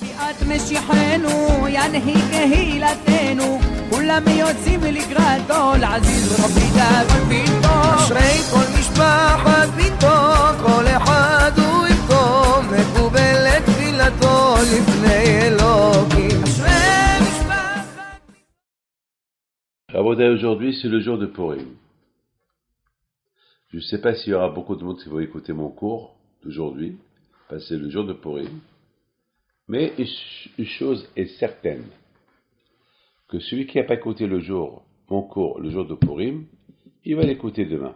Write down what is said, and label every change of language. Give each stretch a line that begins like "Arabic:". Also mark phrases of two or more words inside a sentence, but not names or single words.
Hebrew: אשרי כל משפחת ביתו, כל אחד הוא יבכו, מקובלת תפילתו לפני אלוקים. אשרי משפחת.
French: Rabotai, aujourd'hui c'est le jour de Purim. Je ne sais pas s'il y aura beaucoup de monde qui va écouter mon cours d'aujourd'hui, parce que c'est le jour de Purim. Mais une chose est certaine, que celui qui n'a pas écouté mon cours, le jour de Purim, il va l'écouter demain.